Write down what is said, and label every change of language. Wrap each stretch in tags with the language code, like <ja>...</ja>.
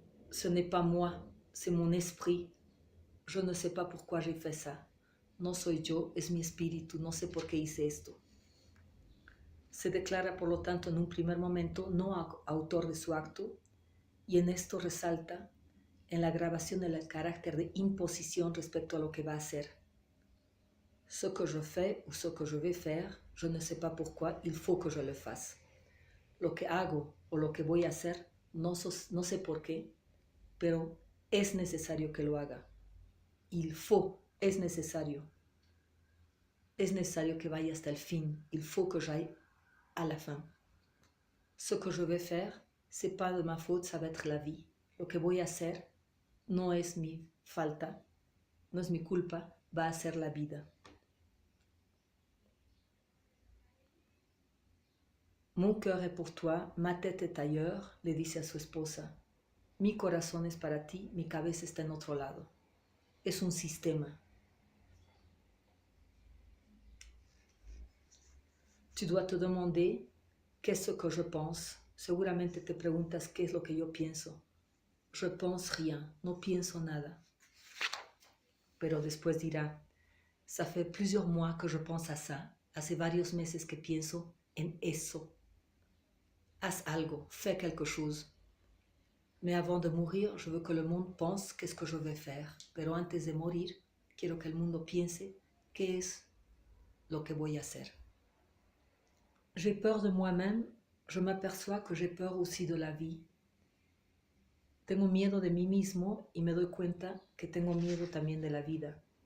<fr>Ce n'est pas moi, c'est mon esprit. Je ne sais pas pourquoi j'ai fait ça.</fr> <es>No soy yo, es mi espíritu, no sé por qué hice esto. Se declara, por lo tanto, en un primer momento no autor de su acto, y en esto resalta en la grabación el carácter de imposición respecto a lo que va a hacer.</es> <fr>Ce que je fais ou ce que je vais faire, je ne sais pas pourquoi, il faut que je le fasse.</fr> <es>Lo que hago o lo que voy a hacer, no sé por qué, pero es necesario que lo haga.</es> <fr>Il faut,</fr> <es>es necesario que vaya hasta el fin.</es> <fr>Il faut que j'aille à la fin. Ce que je vais faire, c'est pas de ma faute, ça va être la vie.</fr> <es>Lo que voy a hacer no es mi falta, no es mi culpa, va a ser la vida.</es> <fr>Mon cœur est pour toi, ma tête est ailleurs,</fr> <es>le dice a su esposa. Mi corazón es para ti, mi cabeza está en otro lado. Es un sistema.</es> <fr>Tu dois te demander qu'est-ce que je pense.</fr> <es>Seguramente te preguntas qué es lo que yo pienso.</es> <fr>Je pense rien,</fr> <es>no pienso nada. Pero después dirá,</es> <fr>ça fait plusieurs mois que je pense à ça.</fr> <es>Hace varios meses que pienso en eso. Haz algo,</es> <fr>fais quelque chose. Mais avant de mourir, je veux que le monde pense qu'est-ce que je vais faire.</fr> <es>Pero antes de morir, quiero que el mundo piense qué es lo que voy a hacer.</es> <fr>J'ai peur de moi-même, je m'aperçois que j'ai peur aussi de la vie.</fr> <es>Tengo miedo de mí mismo y me doy cuenta que tengo miedo también de la vida.</es>